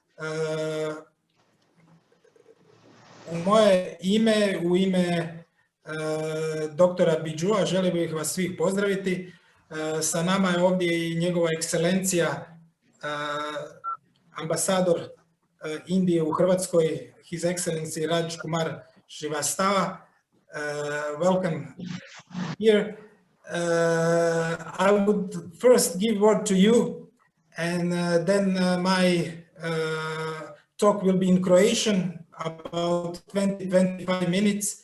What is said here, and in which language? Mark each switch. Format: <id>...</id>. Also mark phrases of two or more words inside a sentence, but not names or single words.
<hr>U moje ime, u ime doktora Bidžua, želio bih vas svih pozdraviti. Sa nama je ovdje i njegova ekscelencija, ambasador Indije u Hrvatskoj,</hr> <en>His Excellency Raj Kumar Srivastava. Welcome here. I would first give word to you, and then my talk will be in Croatian, about 20-25 minutes.</en>